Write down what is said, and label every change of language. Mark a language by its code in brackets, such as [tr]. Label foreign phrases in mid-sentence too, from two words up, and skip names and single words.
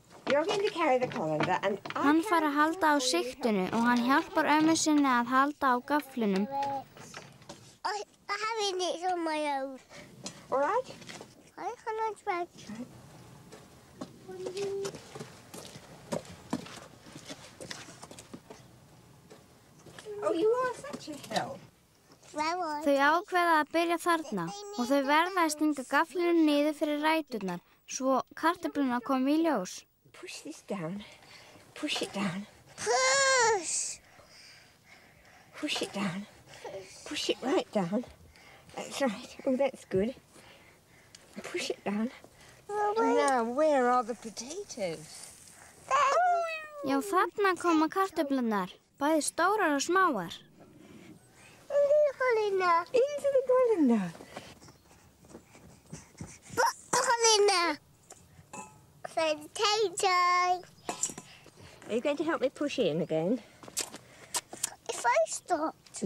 [en] You're going to carry the colander and [is] Hann fær að halda á sigtinu og hann hjálpar ömmu sinni að halda á gaflinum. [en] I have it on my own. All right? I cannot try. Oh, you are such a help. [is] Þau ákveða að byrja þarna og þau verða að stinga gaflinum niður fyrir ræturnar svo kartöflurnar komi í ljós. [en] Push this down. Push it down. Push! Push it down. Push it right down. That's right. Oh, that's good. Push it down. Now, where are the potatoes? [is] Já, þarna koma kartöflurnar, bæði stórar og smáar. [en] Into the colander. Colander. Potato. Are you going to help me push in again? If I stopped.